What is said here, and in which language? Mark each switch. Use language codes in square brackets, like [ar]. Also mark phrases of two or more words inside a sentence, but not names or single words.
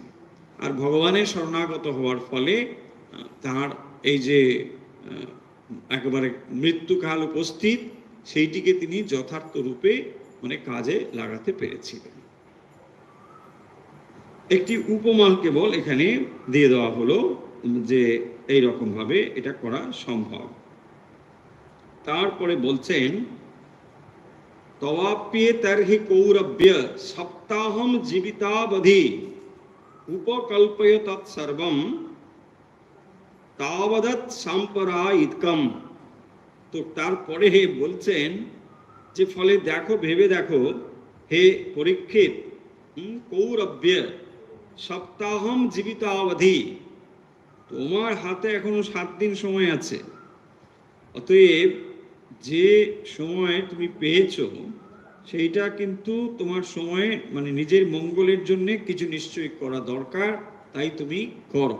[bn] আর ভগবানের শরণাগত হওয়ার ফলে তার এই যে একেবারে মৃত্যুকাল উপস্থিত, সেইটিকে তিনি যথার্থ রূপে মানে কাজে লাগাতে পেরেছিলেন। একটি উপমা কেবল এখানে দিয়ে দেওয়া হলো যে এই রকম ভাবে এটা করা সম্ভব। তারপরে বলছেন [sa] तवाप्ये तर्हि कौरव्य सप्ताहम जीवितावधि उपकल्पय तत्सर्वम तावदत साम्परायिकम। [bn] তো তারপরে বলছেন যে ফলে দেখো, ভেবে দেখো হে পরীক্ষিত, [sa] কৌরব্য সপ্তাহম জীবিতাবধি, [bn] তোমার হাতে এখনো 7 দিন সময় আছে। অতএব যে সময় তুমি পেয়েছো সেইটা কিন্তু তোমার সময়ে মানে নিজের মঙ্গলের জন্য কিছু নিশ্চয়ই করা দরকার, তাই তুমি করো।